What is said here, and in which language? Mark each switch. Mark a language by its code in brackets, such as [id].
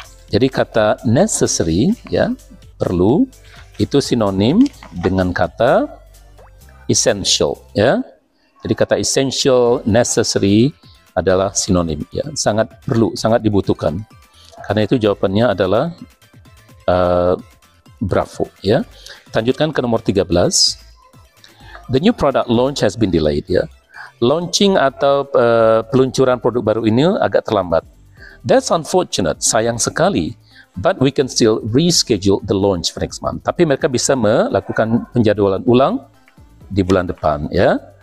[id] Jadi kata necessary, ya, perlu, itu sinonim dengan kata essential, ya. Jadi kata essential, necessary adalah sinonim, ya, sangat perlu, sangat dibutuhkan. Karena itu jawabannya adalah bravo, ya. Lanjutkan ke nomor 13. [en] The new product launch has been delayed, ya. [id] Launching atau peluncuran produk baru ini agak terlambat. [en] That's unfortunate, [id] sayang sekali. [en] But we can still reschedule the launch for next month. [id] Tapi mereka bisa melakukan penjadwalan ulang di bulan depan, ya.